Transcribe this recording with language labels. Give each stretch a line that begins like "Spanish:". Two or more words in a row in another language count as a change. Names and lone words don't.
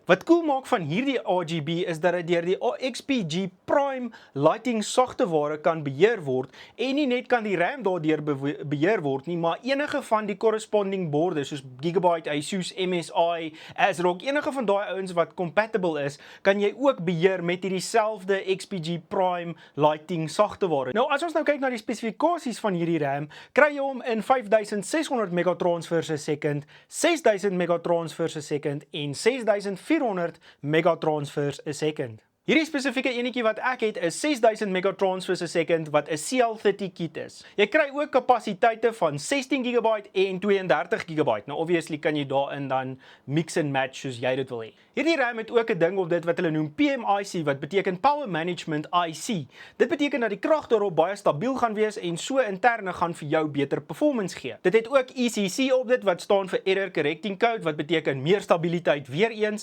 Afrikaans: Wat cool maak van hierdie RGB is dat dit deur die XPG Prime lighting sagteware kan beheer word en nie net kan die RAM daardeur beheer word nie, maar enige van die corresponding borde soos Gigabyte, Asus, MSI, ASRock, enige van daai ouens wat compatible is, kan jy ook beheer met hierdie selfde XPG Prime lighting sagteware. Nou as ons nou kyk na die spesifikasies van hierdie RAM, kry jy hom in 5600
English: megatransfers per second,
Afrikaans: 6000
English: megatransfers per second
Afrikaans: en 6400
English: megatransfers per second.
Afrikaans: Hierdie spesifieke enetjie wat ek het is 6000
English: megatransfers per second
Afrikaans: wat 'n CL30 kit is. Jy kry ook kapasiteite van 16 GB en 32 GB. Nou obviously kan jy daarin dan
English: mix and match
Afrikaans: soos jy dit wil hê. Hierdie RAM het ook 'n ding op dit wat hulle noem PMIC wat beteken
English: Power Management IC.
Afrikaans: Dit beteken dat die krag daarop baie stabiel gaan wees en so interne gaan vir jou beter performance gee. Dit het ook ECC op dit wat staan vir
English: Error Correcting Code
Afrikaans: wat beteken meer stabiliteit weer eens.